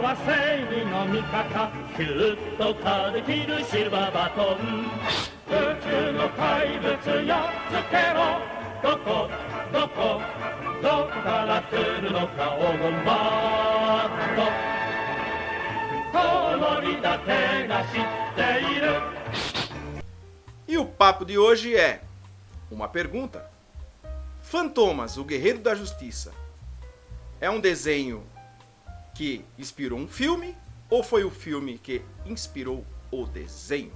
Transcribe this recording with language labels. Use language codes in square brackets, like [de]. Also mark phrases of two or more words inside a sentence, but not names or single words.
[ja] は正義の味方キュッと風切るシルバーバトン宇宙の怪物やっつけろどこから来るのか黄金バこのりだけが知っている。 [pt] E o papo de hoje é uma pergunta. Fantomas, o Guerreiro da Justiça, é um desenho que inspirou um filme ou foi o filme que inspirou o desenho?